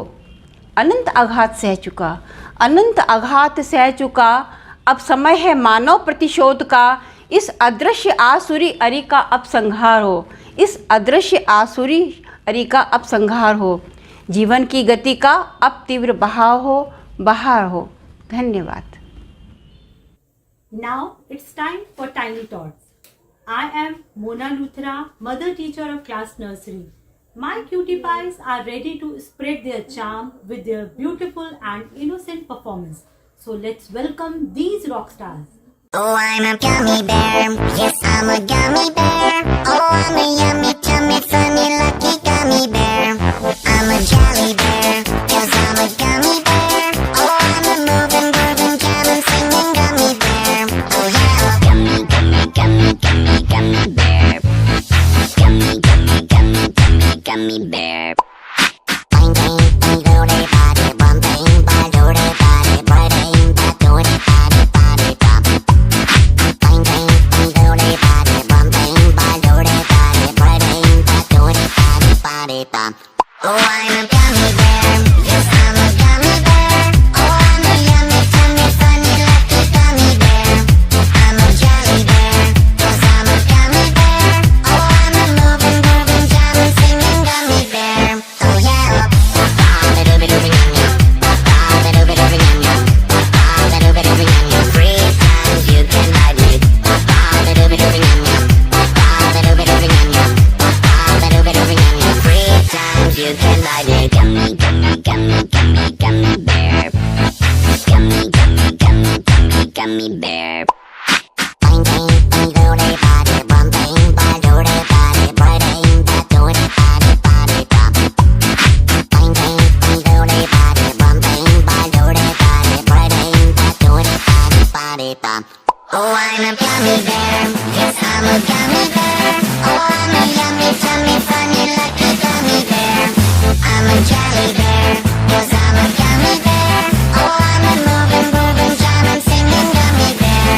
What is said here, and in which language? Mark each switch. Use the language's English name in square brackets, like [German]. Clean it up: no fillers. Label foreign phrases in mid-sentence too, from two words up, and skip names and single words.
[Hindi] अनंत आघात सह चुका, अनंत आघात सह चुका, अब समय है मानव प्रतिशोध का। इस अदृश्य आसुरी अरि का अब संहार हो, इस अदृश्य आसुरी अरि का अब संहार हो। जीवन की गति का अब तीव्र बहाव हो, बहार हो। धन्यवाद। [English] Now it's time for Tiny Tots. I am Mona Luthra, mother teacher of class nursery. My cutie pies are ready to spread their charm with their beautiful and innocent performance. So let's welcome these rock stars. Oh, I'm a gummy bear. Yes, I'm a gummy bear. Oh, I'm a yummy, tummy, funny, lucky gummy bear. I'm a jelly bear. Yes, I'm a gummy bear. Oh, I'm a moving, grooving, jamming, singing gummy bear. Oh, yeah. Gummy, gummy, gummy, gummy, gummy bear. Gummy, gummy, gummy, gummy, gummy bear. Bang, bang, bang, do-de, ba-de, bum, bang, ba, do-de, ba-de, ba-de, ba, do-de, ba-de, ba-de, bum. Bang, bang, bang, do-de, ba-de, bum, bang, ba, do-de, ba-de, ba-de, ba, do-de, ba-de, ba-de, bum. Oh, I'm a gummy bear. Yes, I'm a gummy bear. Oh, I'm a yummy, tummy, funny, lucky gummy bear. I'm a jelly bear. Yes, I'm a gummy bear. Oh, I'm a moving, grooving, jamming, singing gummy bear. Oh, yeah. Ba-ba-ba-doo-ba-doo-ba-yum-yum. Ba-ba-ba-doo-ba-doo-ba-yum-yum. Ba-ba-ba-doo-ba-doo-ba-yum-yum. 3 times you can ride me. Ba-ba-ba-doo-ba-doo-ba-yum-yum. Ba-ba-ba-doo-ba-doo-ba-yum-yum. Ba-ba-ba-doo-ba-doo-ba-yum-yum. 3 times you can ride me. Gummy, gummy, gummy, gummy, gummy bear. Gummy, gummy, gummy, gummy, gummy bear. Bang, bang, bang, do-de, ba-de, bum, bang, ba, do-de, ba-de, ba-de, ba, do-de, ba-de, ba-de, bum. Bang, bang, bang, do-de, ba-de, bum, bang, ba, do-de, ba-de, ba-de, ba, do-de, ba-de, ba-de, bum. Oh, I'm a gummy bear. Yes, I'm a gummy bear. Oh, I'm a yummy, tummy, funny, lucky gummy bear. I'm a jelly bear. Yes, I'm a gummy bear. Oh, I'm a moving, grooving, jamming, singing gummy bear.